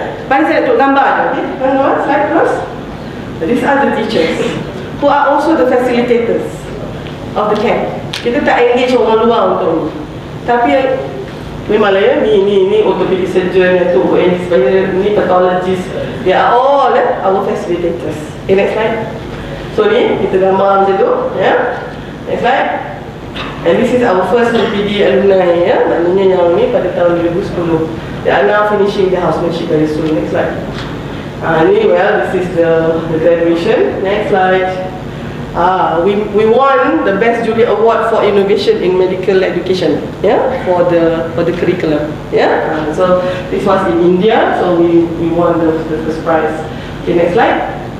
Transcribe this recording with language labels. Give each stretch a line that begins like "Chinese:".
Malay: Baik, saya tunjuk gambar je.
English: Okay, gambar, slide terus. These are the teachers who are also the facilitators of the camp.
Malay: Kita tak engage orang luar untuk ni. Tapi memanglah ni orthopedic surgeon, ni pathologist,
English: they are all our facilitators.
Malay: Okay, next slide. So ni kita gambar macam tu, next slide.
English: And this is our first PPD alumni,
Malay: maknanya yang ni pada tahun 2010.
English: They are now finishing their housemanship very soon. Next slide. This is the graduation. Next slide. We won the Best Jury Award for Innovation in Medical Education, for the curriculum. So this was in India, so we won the first prize. Okay, next slide.